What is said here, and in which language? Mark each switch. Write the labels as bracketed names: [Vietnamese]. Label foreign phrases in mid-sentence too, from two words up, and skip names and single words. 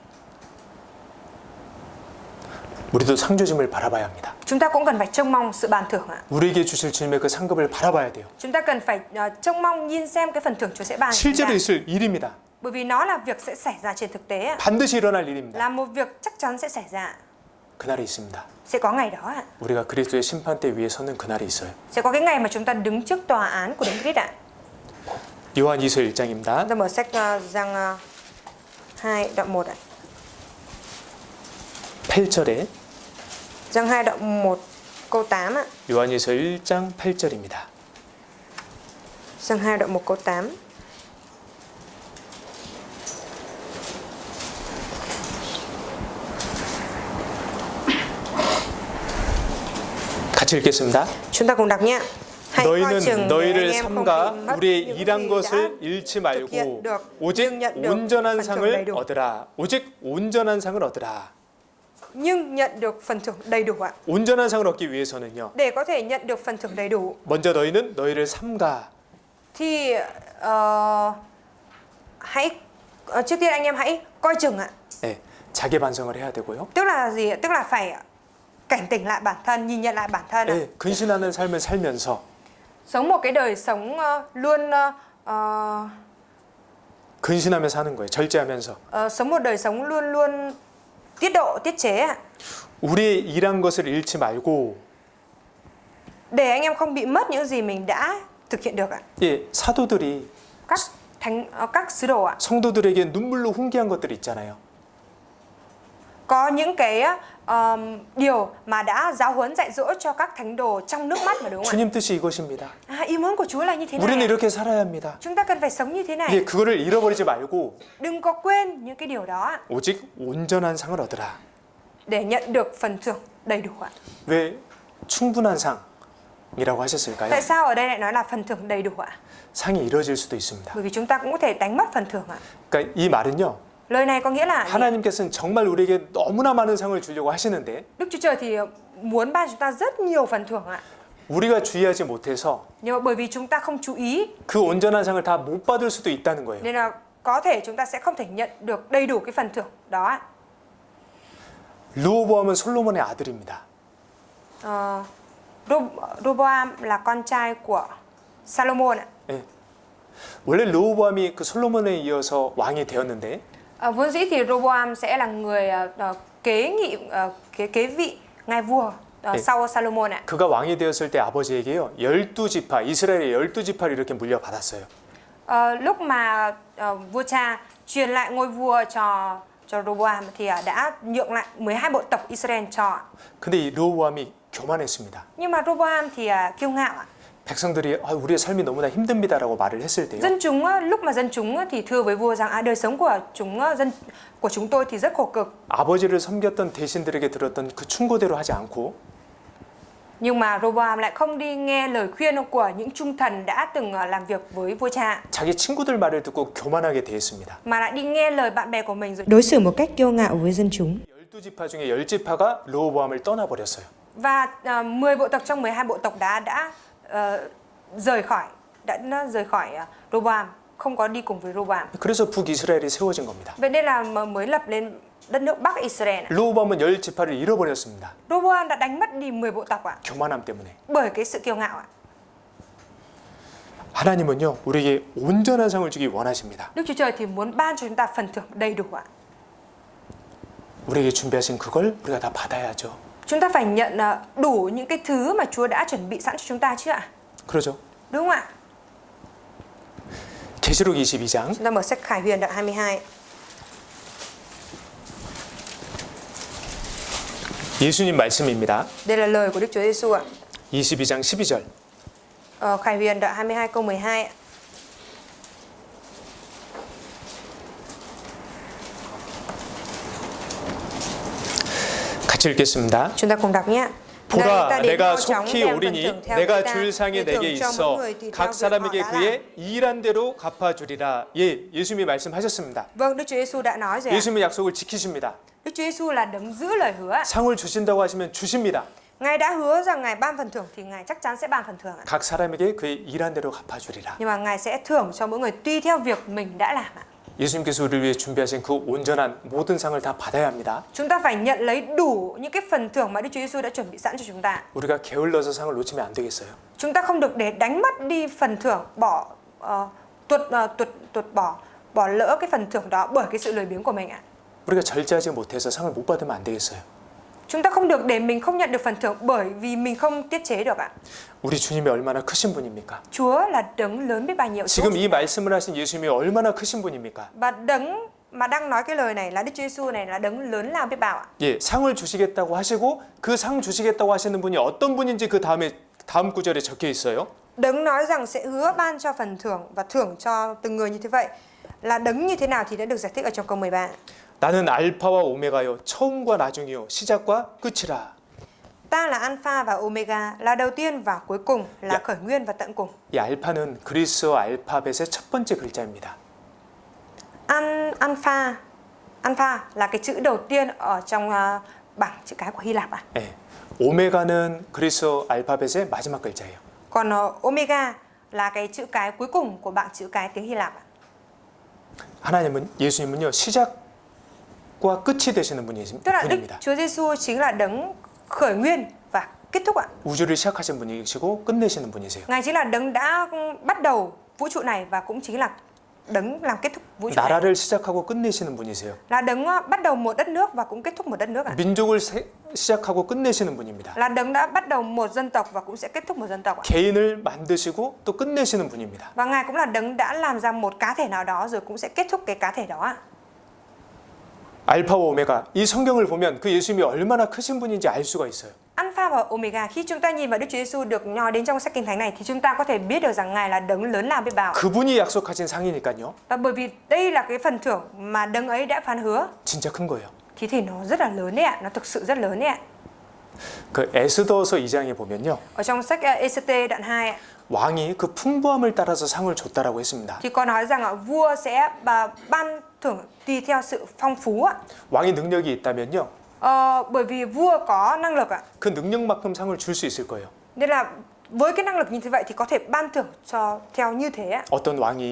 [Korean] 우리도 상주심을 바라봐야 합니다. [Vietnamese] Chúng ta cũng cần phải trông mong sự ban thưởng ạ. [Korean] 우리에게 주실 주님의 그 상급을 바라봐야 돼요. [Vietnamese] Chúng ta cần phải trông mong nhìn xem cái phần thưởng Chúa sẽ ban cho chúng [Korean] 실제로 [Vietnamese] ta. [Korean] 있을 일입니다. [Vietnamese] Bởi vì nó là việc sẽ xảy ra trên thực tế ạ. [Korean] 반드시 일어날 일입니다. [Vietnamese] Là một việc chắc chắn sẽ xảy ra. [Korean] 그날이 있습니다. [Vietnamese] Sẽ có ngày đó ạ. [Korean] 우리가 그리스도의 심판대 위에 서는 그날이 있어요. [Vietnamese] Sẽ có cái ngày mà chúng ta đứng trước tòa án của Đấng Christ ạ. [Korean] 요한이서 1장입니다. [Vietnamese] Chúng ta mở sách Giăng 2 đoạn 1 ạ. [Korean] 8절에 [Vietnamese] Giăng 2 đoạn 1 câu 8 ạ. [Korean] 요한이서 1장 8절입니다. [Vietnamese] Giăng 2 đoạn 1 câu 8. [Korean] 같이 읽겠습니다. [Vietnamese] Chúng ta cùng đọc nhé. Hãy coi [Korean] 너희는 [Vietnamese] chừng để anh [Korean] 너희를 [Vietnamese] em không [Korean] 삼가 [Vietnamese] bị mất [Korean] 우리의 [Vietnamese] những [Korean] 일한 [Vietnamese] gì [Korean] 것을 [Vietnamese] đã [Korean] 잃지 [Vietnamese] thực [Korean] 말고 [Vietnamese] hiện được, [Korean] 오직 [Vietnamese] nhưng nhận được [Korean] 온전한 [Vietnamese] phần thưởng [Korean] 상을 [Vietnamese] đầy đủ. [Korean] 얻으라. 오직 온전한 상을 얻으라. [Vietnamese] Nhưng nhận được phần thưởng đầy đủ ạ. [Korean] 온전한 상을 얻기 위해서는요. [Vietnamese] Để có thể nhận được phần thưởng đầy đủ [Korean] 먼저 너희는 너희를 삼가. [Vietnamese] thì hãy trước tiên anh em hãy coi chừng ạ. [Korean] 네, 자기 반성을 해야 되고요. [Vietnamese] Tức là gì ạ? Tức là phải cảnh tỉnh lại bản thân, nhìn nhận lại bản thân ạ. [Korean] 네, 근신하는 삶을 살면서 [Vietnamese] Sống một cái đời sống luôn [Korean] 근신하며 사는 거예요. 절제하면서. [Vietnamese] sống một đời sống luôn luôn tiết độ, tiết chế ạ. [Korean] 우리의 일한 것을 잃지 말고 [Vietnamese] Để anh em không bị mất những gì mình đã thực hiện được ạ. [Korean] 예, 사도들이 [Vietnamese] Các sứ đồ ạ. [Korean] 성도들에게 눈물로 훈계한 것들이 있잖아요. [Vietnamese] Có những cái điều mà đã giáo huấn dạy dỗ cho các thánh đồ trong nước mắt mà đúng không ạ? [Korean] 주님 뜻이 이것입니다. [Vietnamese] Ý muốn của Chúa là như thế [Korean] 우리는 [Vietnamese] này. [Korean] 이렇게 살아야 합니다. [Vietnamese] Chúng ta cần phải sống như thế này. [Korean] 예, 그거를 잃어버리지 말고 [Vietnamese] Đừng có quên những cái điều đó ạ. [Korean] 오직 온전한 상을 얻으라. [Vietnamese] Để nhận được phần thưởng đầy đủ ạ. [Korean] 왜 충분한 상이라고 하셨을까요? [Vietnamese] Tại sao ở đây lại nói là phần thưởng đầy đủ ạ? [Korean] 상이 이뤄질 수도 있습니다. [Vietnamese] Bởi vì chúng ta cũng có thể đánh mất phần thưởng ạ. [Korean] 그러니까 이 말은요. [Vietnamese] Lời này có nghĩa là [Korean] 하나님께서는 정말 우리에게 너무나 많은 상을 주려고 하시는데 [Vietnamese] Đức Chúa Trời thì muốn ban chúng ta rất nhiều phần thưởng ạ. [Korean] 우리가 주의하지 못해서 [Vietnamese] Nhưng mà bởi vì chúng ta không chú ý [Korean] 그 온전한 상을 다 못 받을 수도 있다는 거예요. [Vietnamese] nên là có thể chúng ta sẽ không thể nhận được đầy đủ cái phần thưởng đó ạ. [Korean] 르호보암은 솔로몬의 아들입니다. [Vietnamese] Roboam là con trai của Salomon ạ. [Korean] 예. 원래 르호보암이 그 솔로몬에 이어서 왕이 되었는데 [Vietnamese] Vốn dĩ thì Roboam sẽ là người kế vị ngai vua sau Salomon ạ. [Korean] 그가 왕이 되었을 때 아버지에게요 12지파 이스라엘의 12지파를 이렇게 물려받았어요. [Vietnamese] Lúc mà vua cha truyền lại ngôi vua cho Roboam thì đã nhượng lại 12 bộ tộc Israel cho ạ. [Korean] 근데 이 르호보암이 교만했습니다. [Vietnamese] Nhưng mà Roboam thì kiêu ngạo ạ. [Korean] 백성들이 우리의 삶이 너무나 힘듭니다라고 말을 했을 때요. [Vietnamese] Dân chúng lúc mà dân chúng thì thưa với vua rằng đời sống của chúng tôi thì rất khổ cực. [Korean] 아버지를 섬겼던 대신들에게 들었던 그 충고대로 하지 않고 [Vietnamese] Nhưng mà Roboam lại không đi nghe lời khuyên của những trung thần đã từng làm việc với vua cha. 자기 친구들 말을 듣고 교만하게 대했습니다. Mà lại đi nghe lời bạn bè của mình rồi đối xử một cách kiêu ngạo với dân chúng. [Korean] 12지파 중에 10지파가 르호보암을 떠나버렸어요. [Vietnamese] Và 10 bộ tộc trong 12 bộ tộc đã rời khỏi Roboam, không có đi cùng với Roboam. [Korean] 그래서 북이스라엘이 세워진 겁니다. [Vietnamese] Vậy nên là mới lập lên đất nước Bắc Israel. [Korean] 르호보암은 10지파를 잃어버렸습니다. [Vietnamese] Roboam đã đánh mất đi 10 bộ tộc ạ. [Korean] 교만함 때문에. [Vietnamese] Bởi cái sự kiêu ngạo ạ. [Korean] 하나님은요 우리에게 온전한 상을 주기 원하십니다. [Vietnamese] Đức Chúa Trời thì muốn ban cho chúng ta phần thưởng đầy đủ ạ. [Korean] 우리에게 준비하신 그걸 우리가 다 받아야죠. [Vietnamese] Chúng ta phải nhận đủ những cái thứ mà Chúa đã chuẩn bị sẵn cho chúng ta chứ ạ? [Korean] 그러죠. [Vietnamese] Đúng không ạ? [Korean] 계시록 22장 [Vietnamese] Chúng ta mở sách Khải Huyền đoạn 22. [Korean] 예수님 말씀입니다. [Vietnamese] Đây là lời của Đức Chúa Giêsu ạ. [Korean] 22장 12절. [Vietnamese] Khải Huyền đoạn 22 câu 12 ạ. [Korean] 같이 읽겠습니다. [Vietnamese] Chúng ta cùng đọc nhé. [Korean] 보라 내가 속히 오리니 내가 줄 상이 내게 있어 각 사람에게 그의 일한 대로 갚아주리라. 예, 예수님이 말씀하셨습니다. [Vietnamese] Vâng, Đức Chúa Giêsu đã nói rồi ạ. [Korean] 예수님은 약속을 지키십니다. [Vietnamese] Đức Chúa Giêsu là đấng giữ lời hứa ạ. [Korean] 상을 주신다고 하시면 주십니다. [Vietnamese] Ngài đã hứa rằng Ngài ban phần thưởng thì Ngài chắc chắn sẽ ban phần thưởng ạ. [Korean] 각 사람에게 그의 일한 대로 갚아주리라. [Vietnamese] Nhưng mà Ngài sẽ thưởng cho mỗi người tùy theo việc mình đã làm ạ. [Korean] 예수님께서 우리를 위해 준비하신 그 온전한 모든 상을 다 받아야 합니다. [Vietnamese] Chúng ta phải nhận lấy đủ những cái phần thưởng mà Đức Chúa Giêsu đã chuẩn bị sẵn cho chúng ta. [Korean] 우리가 게을러서 상을 놓치면 안 되겠어요. [Vietnamese] Chúng ta không được để đánh mất đi phần thưởng, bỏ lỡ cái phần thưởng đó bởi cái sự lười biếng của mình ạ. [Korean] 우리가 절제하지 못해서 상을 못 받으면 안 되겠어요. [Vietnamese] Chúng ta không được để mình không nhận được phần thưởng bởi vì mình không tiết chế được ạ. [Korean] 우리 주님이 얼마나 크신 분입니까? [Vietnamese] Chúa là đấng lớn biết bao nhiêu. [Korean] 지금 이 말씀을 하신 예수님이 얼마나 크신 분입니까? [Vietnamese] Và đấng mà đang nói cái lời này là Đức Chúa Giêsu này là đấng lớn lao biết bao ạ. [Korean] 예, 상을 주시겠다고 하시고 그 상 주시겠다고 하시는 분이 어떤 분인지 그 다음 구절에 적혀 있어요. [Vietnamese] Đấng nói rằng sẽ hứa ban cho phần thưởng và thưởng cho từng người như thế vậy. Là đấng như thế nào thì đã được giải thích ở trong câu 13. [Korean] 나는 알파와 오메가요 처음과 나중이요 시작과 끝이라. [Vietnamese] Ta là Alpha và Omega, là đầu tiên và cuối cùng, là khởi nguyên và tận cùng. [Korean] 이 알파는 그리스어 알파벳의 첫 번째 글자입니다. [Vietnamese] Alpha là cái chữ đầu tiên ở trong bảng chữ cái của Hy Lạp ạ. [Korean] 예, 오메가는 그리스어 알파벳의 마지막 글자예요. [Vietnamese] Còn Omega là cái chữ cái cuối cùng của bảng chữ cái tiếng Hy Lạp ạ. [Korean] 하나님은 예수님은요 시작과 끝이 되시는 [Vietnamese] Tức là Đức [Korean] 분입니다. [Vietnamese] Chúa Giêsu chính là đấng khởi nguyên và kết thúc ạ. [Korean] 우주를 시작하신 분이시고 끝내시는 분이세요. [Vietnamese] Ngài chính là đấng đã bắt đầu vũ trụ này và cũng chính là đấng làm kết thúc vũ trụ này. [Korean] 나라를 시작하고 끝내시는 분이세요. [Vietnamese] Là đấng bắt đầu một đất nước và cũng kết thúc một đất nước ạ. [Korean] 민족을 시작하고 끝내시는 분입니다. [Vietnamese] Là đấng đã bắt đầu một dân tộc và cũng sẽ kết thúc một dân tộc ạ. [Korean] 개인을 만드시고 또 끝내시는 분입니다. [Vietnamese] Và Ngài cũng là đấng đã làm ra một cá thể nào đó rồi cũng sẽ kết thúc cái cá thể đó ạ. [Korean] 알파와 오메가 이 성경을 보면 그 예수님이 얼마나 크신 분인지 알 수가 있어요. [Vietnamese] Alpha và Omega, khi chúng ta nhìn vào Đức Chúa Giêsu được nói đến trong sách Kinh Thánh này thì chúng ta có thể biết được rằng Ngài là đấng lớn lao biết bao. [Korean] 그분이 약속하신 상이니까요. [Vietnamese] Và bởi vì đây là cái phần thưởng mà đấng ấy đã phán hứa 진짜 큰 거예요. thì nó rất là lớn đấy ạ, nó thực sự rất lớn đấy ạ. [Korean] 그 에스더서 2장에 보면요. [Vietnamese] Ở trong sách EST đoạn 2 ạ, [Korean] 왕이 그 풍부함을 따라서 상을 줬다라고 했습니다. [Vietnamese] thì có nói rằng vua sẽ ban thưởng tùy theo sự phong phú ạ. [Korean] 왕이 능력이 있다면요. [Vietnamese] Bởi vì vua có năng lực ạ. [Korean] 그 능력만큼 상을 줄 수 있을 거예요. [Vietnamese] Nên là với cái năng lực như thế vậy thì có thể ban thưởng cho theo như thế ạ. [Korean] 어떤 왕이